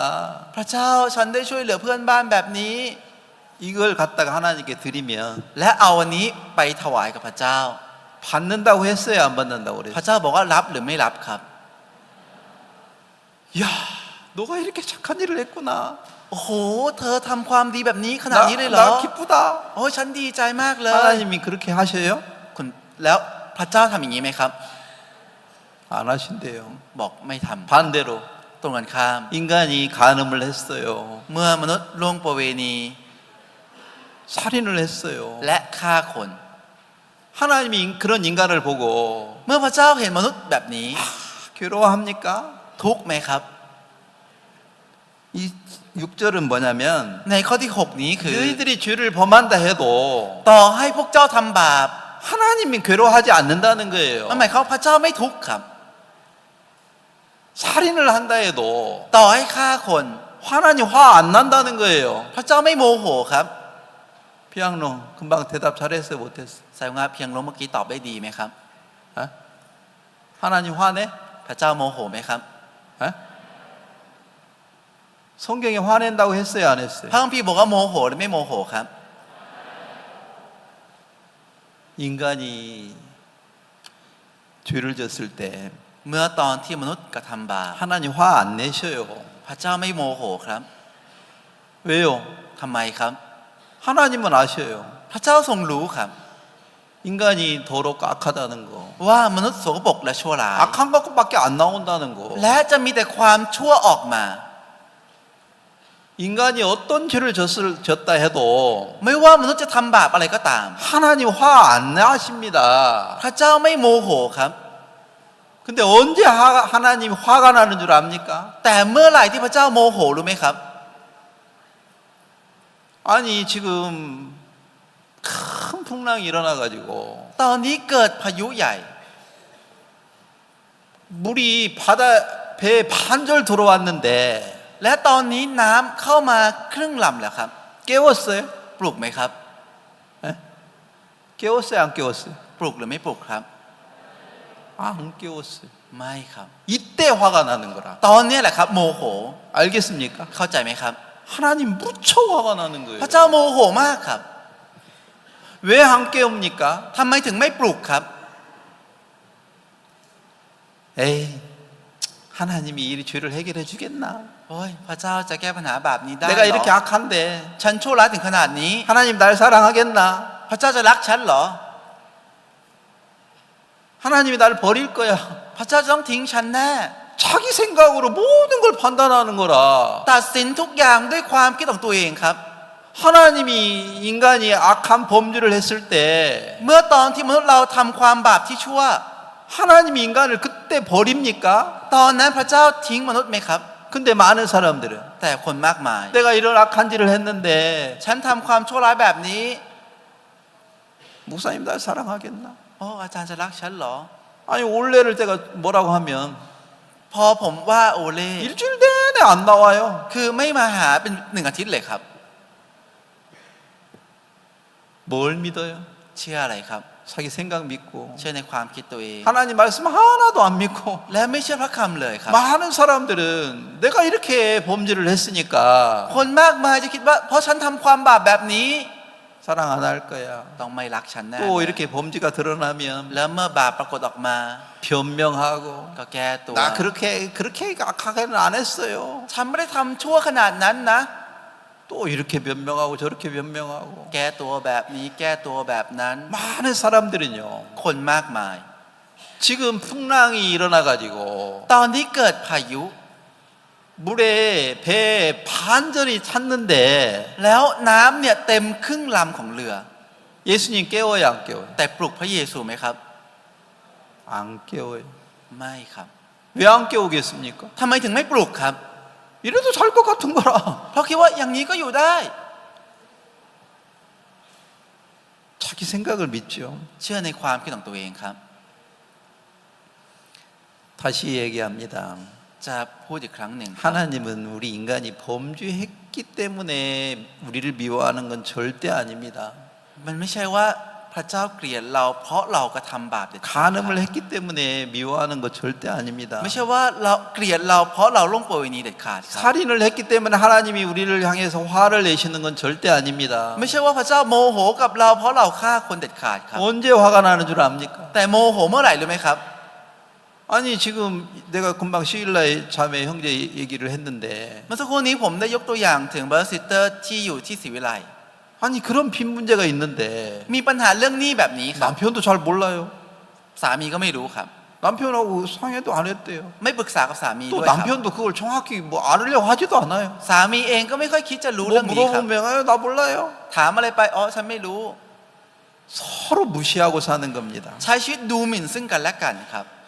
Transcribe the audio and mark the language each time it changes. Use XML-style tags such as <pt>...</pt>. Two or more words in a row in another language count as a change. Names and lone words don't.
<th>พระเจ้าฉันได้ช่วยเหลือเพื่อนบ้านแบบนี้</th> <ko>이걸 갖다가 하나님께 드리면</ko> <th>และเอาวันนี้ไปถวายกับพระเจ้า</th> <ko>받는다고 했어요, 안 받는다고</ko> <th>พระ</th> <ko>그랬어요?</ko> <th>เจ้าบอกว่ารับหรือไม่รับครับ</th> <ko>야, 너가 이렇게 착한 일을 했구나.</ko> <th>โอ้โหเธอทำความดีแบบนี้ขนาดนี้เลยเหรอ</th> <ko>나 기쁘다.</ko> <th>โอ้ยฉันดีใจมากเลย</th> <ko>하나님이 그렇게 하셔요?</ko> <th>คุณแล้วพระเจ้าทำอย่างนี้ไหมครับ</th> <ko>안 하신대요.</ko> <th>บอกไม่ทำ</th> <ko>반대로</ko> <th>ตรงกันข้าม</th> <ko>인간이 간음을 했어요.</ko> <th>เมื่อมนุษย์ล่วงประเวณี</th> <ko>살인을 했어요.</ko> <th>และฆฆ่าคน</th> <ko>하나님이 그런 인간을 보고</ko> <th>เมื่อพระเจ้าเห็นมนุษย์แบบนี้</th> <ko>괴로워합니까?</ko> <th>ทุกข์ไหมครับ</th> <ko>이 6절은 뭐냐면</ko> <th>ในข้อที่ 6 นี้คือ</th> <ko>너희들이 죄를 범한다 해도</ko> <th>ต่อให้พวกเจ้าทำบาป</th> <ko>하나님이 괴로워하지 않는다는 거예요.</ko> <th>มันหมายความว่าพระเจ้าไม่ทุกข์ครับ</th> <ko>살인을 한다 해도</ko> <th>ต่อให้ฆ่าคน</th> <ko>하나님 화 안 난다는 거예요.</ko> <th>พระเจ้าไม่โมโหครับ</th> <ko>피앙로 금방 대답 잘했어요, 못했어?</ko> <th>สายงาเพียงลงเมื่อกี้ตอบได้ดีไหมครับ</th> <ko>어? 하나님 화내?</ko> <th>พระเจ้าโมโหไหมครับ</th> <ko>어? 성경에 화낸다고 했어요, 안 했어요?</ko> <th>พระคัมภีร์บอกว่าโมโหหรือไม่โมโหครับ</th> <ko>인간이 죄를 졌을 때</ko> <th>เมื่อตอนที่มนุษย์กระทำบาป</th> <ko>하나님 화 안 내셔요.</ko> <th>พระเจ้าไม่โมโหครับ</th> <ko>왜요?</ko> <th>ทำไมครับ</th> <ko>하나님은 아셔요.</ko> <th>พระเจ้าทรงรู้ครับ</th> <ko>인간이 더럽고 악하다는 거.</ko> <th>ว่ามนุษย์สกปรกและชั่วร้าย</th> <ko>악한 것밖에 안 나온다는 거.</ko> <th>และจะมีแต่ความชั่วออกมา</th> <ko>인간이 어떤 죄를 졌다 해도</ko> <th>ไม่ว่ามนุษย์จะทำบาปอะไรก็ตาม</th> <ko>하나님 화 안 나십니다.</ko> <th>พระเจ้าไม่โมโหครับ</th> <ko>근데 언제 하나님 화가 나는 줄 압니까?</ko> <th>แต่เมื่อไหร่ที่พระเจ้าโมโหรู้ไหมครับ</th> <ko>아니 지금 큰 풍랑이 일어나가지고</ko> <th>ตอนนี้เกิดพายุใหญ่</th> <ko>물이 바다 배에 반절 들어왔는데</ko> <th>และตอนนี้น้ำเข้ามาครึ่งลำแล้วครับ</th> <ko>깨웠어요?</ko> <th>ปลุกไหมครับ</th> <ko>에? 깨웠어요? 안 깨웠어요?</ko> <th>ปลุกหรือไม่ปลุกครับ</th> <ko>안 깨웠어요.</ko> <th>ไม่ครับ</th> <ko>이때 화가 나는 거라.</ko> <th>ตอนนี้แหละครับโมโห</th> <ko>알겠습니까?</ko> <th>เข้าใจไหมครับ</th> <ko>하나님 무척 화가 나는</ko> <th>พ</th> <ko>거예요.</ko> <th>ระเจ้าโมโหมากครับ</th> <ko>왜 안 깨웁니까?</ko> <th>ทำไมถึงไม่ปลุกครับ</th> <ko>에이, 하나님이 이 죄를 해결해 주겠나?</ko> <th>โอ้ยพระเจ้าจะแก้ปัญหาแบบนี้ได้</th> <ko>내가</ko> <th>เหร</th> <ko>이렇게</ko> <th>อ</th> <ko>악한데</ko> <th>ฉันชั่วร้ายถึงขนาดนี้</th> <ko>하나님 날 사랑하겠나?</ko> <th>พระเจ้าจะรักฉันเหรอ</th> <ko>하나님이 날 버릴 거야.</ko> <th>พระเจ้าจะต้องทิ้งฉันแน่</th> <ko>자기 생각으로 모든 걸 판단하는 거라.</ko> <th>ตัดสินทุกอย่างด้วยความคิดของตัวเองครับ</th> <ko>하나님이 인간이 악한 범죄를 했을 때</ko> <th>เมื่อตอนที่มนุษย์เราทำความบาปที่ชั่ว</th> <ko>하나님이 인간을 그때 버립니까?</ko> <th>ตอนนั้นพระเจ้าทิ้งมนุษย์ไหมครับ</th> <ko>근데 많은 사람들은</ko> <th>แต่คนมากมาย</th> <ko>내가 이런 악한 짓을 했는데</ko> <th>ฉันทำความชั่วร้ายแบบนี้</th> <ko>목사님 날 사랑하겠나?</ko> <th>โอ้อาจารย์จะรักฉันเหรอ</th> <ko>아니 올해를 제가 뭐라고 하면</ko> <th>พอผมว่าโอเล่</th> <ko>일주일 내내 안 나와요.</ko> <th>คือไม่มาหาเป็น1 อาทิตย์เลยครับ</th> <ko>뭘 믿어요?</ko> <th>เชื่ออะไรครับ</th> <ko>자기 생각 믿고</ko> <th>เชื่อในความคิดตัวเอง</th> <ko>하나님 말씀 하나도 안 믿고</ko> <th>และไม่เชื่อพระคำเลยครับ</th> <ko>많은 사람들은 내가 이렇게 범죄를 했으니까</ko> <th>คนมากมายจะคิดว่า เพราะฉันทำความบาปแบบนี้</th> <ko>사랑 안 할 거야.</ko> <th>ต้องไม่รักฉันแน่</th> <ko>또 이렇게 범죄가 드러나면</ko> <th>แล้วเมื่อบาปปรากฏออกมา</th> <ko>변명하고</ko> <th>ก็แก้ตัว</th> <ko>나 그렇게 악하게는 안 했어요.</ko> <th>ฉันไม่ได้ทำชั่วขนาดนั้นนะ</th> <ko>또 이렇게 변명하고 저렇게 변명하고</ko> <th>แก้ตัวแบบนี้แก้ตัวแบบนั้น</th> <ko>많은 사람들은요.</ko> <th>คนมากมาย</th> <ko>지금 풍랑이 일어나가지고</ko> <th>ตอนที่เกิดพายุ</th> <ko>물에 배 반절이 찼는데</ko> <th>แล้วน้ำเนี่ยเต็มครึ่งลำของเรือ</th> <ko>예수님 깨워요, 안 깨워요?</ko> <th>แต่ปลุกพระเยซูไหมครับ</th> <ko>안 깨워요.</ko> <th>ไม่ครับ</th> <ko>왜 안 깨우겠습니까?</ko> <th>ทำไมถึงไม่ปลุกครับ</th> <ko>이래도 살 것 같은 거라.</ko> <th>เพราะคิดว่าอย่างนี้ก็อยู่ได้</th> <ko>자기 생각을 믿죠.</ko> <th>เชื่อในความคิดของตัวเองครับ</th> <ko>다시 얘기합니다.</ko> <th>จะพูดอีกครั้งหนึ่งครับ</th> <ko>하나님은 우리 인간이 범죄했기 때문에 우리를 미워하는 건 절대 아닙니다.</ko> <th>มันไม่ใช่ว่าพระเจ้าเกลียดเราเพราะเรากระทำบาปเด็ดขาด</th> <ko>간음을 했기 때문에 미워하는 거 절대 아닙니다.</ko> <th>ไม่ใช่ว่าเราเกลียดเราเพราะเราล่วงประเวณีเด็ดขาดครับ</th> <ko>살인을 했기 때문에 하나님이 우리를 향해서 화를 내시는 건 절대 아닙니다.</ko> <th>ไม่ใช่ว่าพระเจ้าโมโหกับเราเพราะเราฆ่าคนเด็ดขาดครับ</th> <ko>언제 화가 나는 줄 압니까?</ko> <th>แต่โมโหเมื่อไหร่รู้ไหมครับ</th> <ko>아니 지금 내가 금방 시일라의 자매 형제 얘기를 했는데</ko> <th>เมื่อสักครู่นี้ผมได้ยกตัวอย่างถึงบรัสซิสเตอร์ที่อยู่ที่ศรีวิไล</th> <ko>아니 그런 빚 문제가 있는데</ko> <th>มีปัญหาเรื่องหนี้แบบนี้ครับ</th> <ko>남편도 잘 몰라요.</ko> <th>สามีก็ไม่รู้ครับ</th> <ko>남편하고 상의도 안 했대요.</ko> <th>ไม่ปรึกษากับสามี</th> <ko>또</ko> <th>ด้วยครับ</th> <ko>남편도 그걸 정확히 뭐 알으려고 하지도 않아요.</ko> <th>สามีเองก็ไม่ค่อยคิดจะรู้</th> <ko>뭐</ko> <th>เรื่องนี้ครับ</th> <ko>물어보면 나 몰라요.</ko> <th>ถามอะไรไปอ๋อฉันไม่รู้</th> <ko>서로 무시하고 사는 겁니다.</ko> <th>ใช้ชีวิตดูหมิ่นซึ่งกันและกันครับ</th>